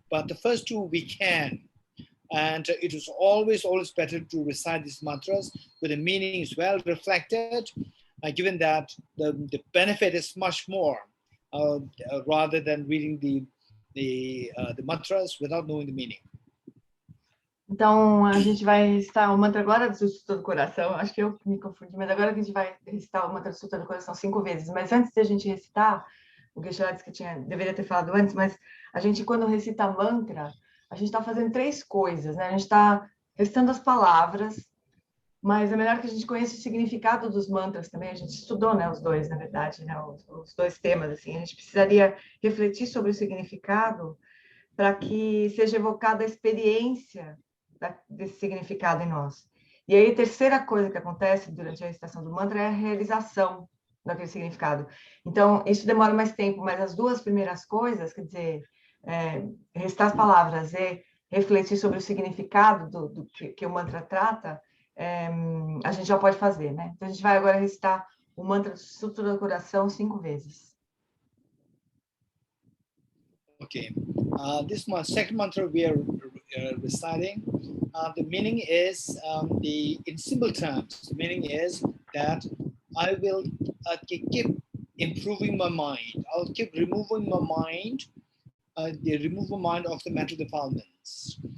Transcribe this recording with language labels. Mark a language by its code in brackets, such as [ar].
[en] But the first 2 we can. And it is always better to recite these mantras with the meanings well reflected, given that the benefit is much more rather than reading the mantras without knowing the meaning. [pt] Então, a gente vai recitar o mantra agora do Sutta do Coração. Acho que eu me confundi, mas agora a gente vai recitar o mantra do Sutta do Coração 5 vezes. Mas antes de a gente recitar, o Geshe disse que deveria ter falado antes, mas a gente, quando recita mantra, a gente está fazendo 3 coisas, né? A gente está recitando as palavras, mas é melhor que a gente conheça o significado dos mantras também. A gente estudou, né, os 2, na verdade, né, os 2 temas, assim. A gente precisaria refletir sobre o significado para que seja evocada a experiência desse significado em nós. E aí, a terceira coisa que acontece durante a recitação do mantra é a realização daquele significado. Então, isso demora mais tempo, mas as 2 primeiras coisas, quer dizer, recitar as palavras e refletir sobre o significado do que o mantra trata, a gente já pode fazer, né? Então, a gente vai agora recitar o mantra do Sutta do Coração 5 vezes. [en] Okay. This second mantra we are reciting, the meaning is, in simple terms, the meaning is that I will keep improving my mind. I'll keep removing my mind, remove my mind of the mental defilements.